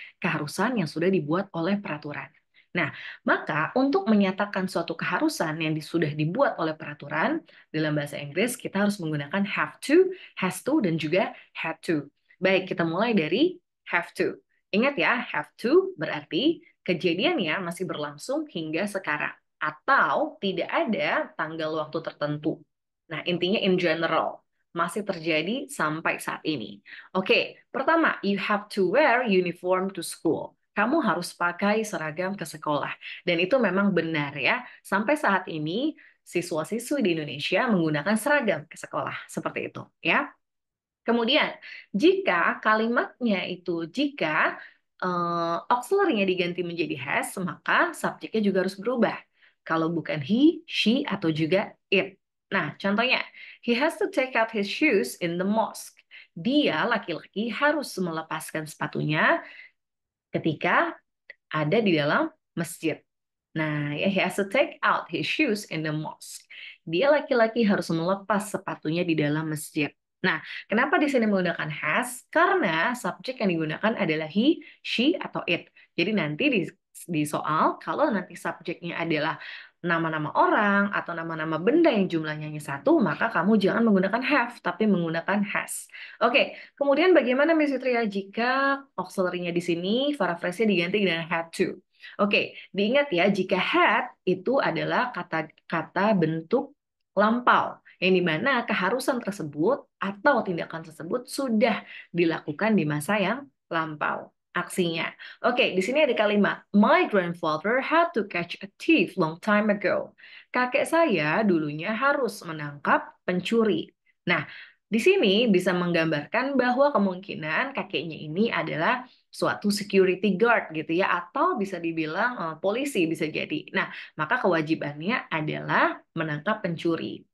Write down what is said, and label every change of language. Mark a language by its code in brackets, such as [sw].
[id] Keharusan yang sudah dibuat oleh peraturan. Nah, maka untuk menyatakan suatu keharusan yang sudah dibuat oleh peraturan dalam bahasa Inggris, kita harus menggunakan have to, has to, dan juga had to. Baik, kita mulai dari have to. Ingat ya, have to berarti kejadiannya masih berlangsung hingga sekarang atau tidak ada tanggal waktu tertentu. Nah, intinya in general masih terjadi sampai saat ini. Oke, pertama, [en] you have to wear uniform to school. [id] Kamu harus pakai seragam ke sekolah. Dan itu memang benar ya. Sampai saat ini siswa-siswi di Indonesia menggunakan seragam ke sekolah seperti itu ya. Kemudian, jika kalimatnya itu jika auxiliary-nya diganti menjadi has, maka subjeknya juga harus berubah. Kalau bukan he, she, atau juga it. Nah, contohnya, [en] he has to take out his shoes in the mosque. [id] Dia, laki-laki, harus melepaskan sepatunya ketika ada di dalam masjid. [en] Nah, ya, he has to take out his shoes in the mosque. [id] Dia laki-laki harus melepas sepatunya di dalam masjid. Nah, kenapa di sini menggunakan has? Karena subjek yang digunakan adalah he, she, atau it. Jadi nanti di soal, kalau nanti subjeknya adalah nama-nama orang atau nama-nama benda yang jumlahnya hanya satu, maka kamu jangan menggunakan have, tapi menggunakan has. Oke, kemudian bagaimana Miss Fitria jika auxiliary-nya di sini, paraphrase-nya diganti dengan had to? Oke, diingat ya, jika had itu adalah kata-kata bentuk lampau, yang dimana keharusan tersebut atau tindakan tersebut sudah dilakukan di masa yang lampau aksinya. Oke, di sini ada kalimat, [en] My grandfather had to catch a thief long time ago. [id] Kakek saya dulunya harus menangkap pencuri. Nah, di sini bisa menggambarkan bahwa kemungkinan kakeknya ini adalah suatu security guard gitu ya, atau bisa dibilang polisi bisa jadi. Nah, maka kewajibannya adalah menangkap pencuri.